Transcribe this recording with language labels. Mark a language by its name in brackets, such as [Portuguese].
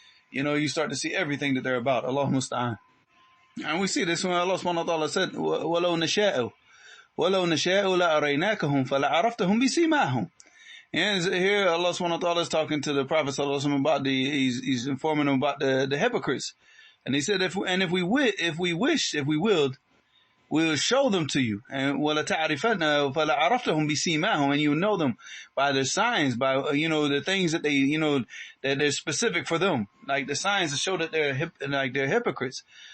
[English] You start to see everything that they're about. Allahu musta'an. And we see this when Allah subhanahu wa ta'ala said, [Arabic] وَلَوْ نَشَاءُ لَأَرَيْنَاكَهُمْ فَلَعَرَفْتَهُمْ بِسِيمَاهُمْ. [English] And here Allah subhanahu wa ta'ala is talking to the Prophet sallallahu alaihi wasallam about he's informing them about the hypocrites. And he said, if we willed, we'll show them to you. [Arabic] And وَلَتَعْرِفَنَّ فَلَعَرَفْتَهُمْ بِسِيمَاهُمْ. [English] And you know them by their signs, by, the things that they, that they're specific for them. Like the signs that show that they're hypocrites.